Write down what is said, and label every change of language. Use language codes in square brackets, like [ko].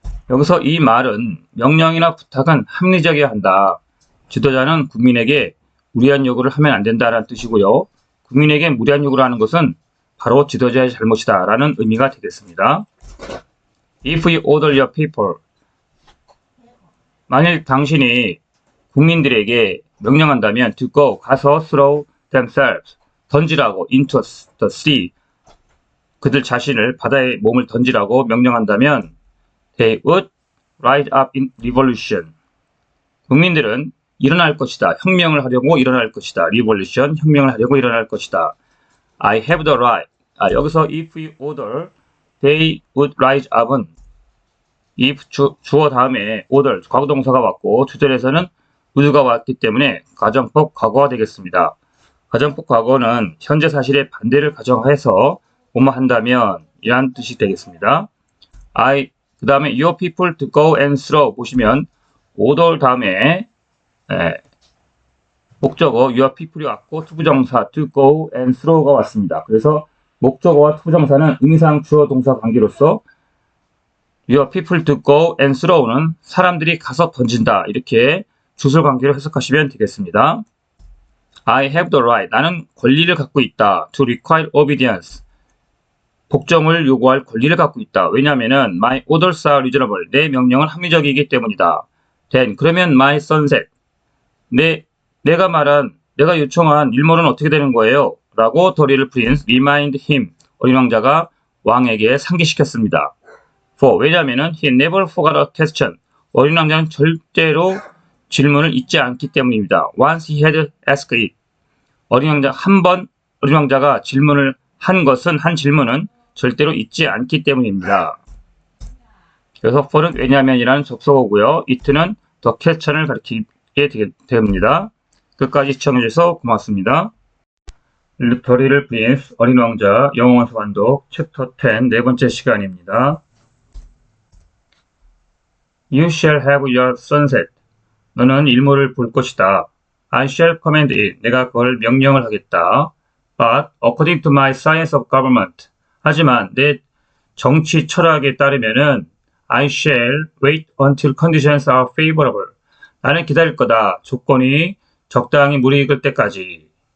[ko] 여기서 이 말은 명령이나 부탁은 합리적이어야 한다. 지도자는 국민에게 무리한 요구를 하면 안 된다라는 뜻이고요. 국민에게 무리한 요구를 하는 것은 바로 지도자의 잘못이다 라는 의미가 되겠습니다. [en] If you order your people, [ko] 만일 당신이 국민들에게 명령한다면 [en] to go, [ko] 가서 [en] throw themselves, [ko] 던지라고 [en] into the sea, [ko] 그들 자신을 바다에 몸을 던지라고 명령한다면 [en] they would rise up in revolution. [ko] 국민들은 일어날 것이다. 혁명을 하려고 일어날 것이다. revolution, 혁명을 하려고 일어날 것이다. [en] I have the right. [ko] 여기서 [en] if we order, they would rise up [ko] 은 if 주어 다음에 order, 과거동사가 왔고 주절에서는 would가 왔기 때문에 가정법 과거가 되겠습니다. 가정법 과거는 현재 사실의 반대를 가정해서 뭐뭐 한다면 이란 뜻이 되겠습니다. 그 다음에 [en] your people to go and throw [ko] 보시면 order 다음에 목적어 your people이 왔고 투부정사 to go and throw가 왔습니다. 그래서 목적어와 투부정사는 의미상 주어 동사 관계로서 [en] your people to go and throw [ko] 는 사람들이 가서 던진다 이렇게 주술 관계로 해석하시면 되겠습니다. [en] I have the right. [ko] 나는 권리를 갖고 있다. [en] To require obedience. [ko] 복종을 요구할 권리를 갖고 있다. 왜냐하면 [en] my orders are reasonable. [ko] 내 명령은 합리적이기 때문이다. [en] Then [ko] 그러면 [en] my son said. [ko] 내가 요청한 일몰은 어떻게 되는 거예요? 라고 [en] the little prince remind him. [ko] 어린 왕자가 왕에게 상기시켰습니다. 왜냐하면 [en] he never forgot a question. [ko] 어린 왕자는 절대로 질문을 잊지 않기 때문입니다. [en] Once he had asked it. [ko] 어린 왕자가 질문을 한 질문은 절대로 잊지 않기 때문입니다. 그래서 for는 왜냐하면이라는 접속어고요. it는 the question을 가리키게 됩니다. 끝까지 시청해주셔서 고맙습니다. The Little Prince, 어린 왕자, 영어원서 완독, 챕터 10, 네 번째 시간입니다. [en] You shall have your sunset. [ko] 너는 일몰을 볼 것이다. [en] I shall command it. [ko] 내가 그걸 명령을 하겠다. [en] But according to my science of government. [ko] 하지만 내 정치 철학에 따르면은 [en] I shall wait until conditions are favorable. [ko] 나는 기다릴 거다. 조건이 적당히 무르익을 때까지.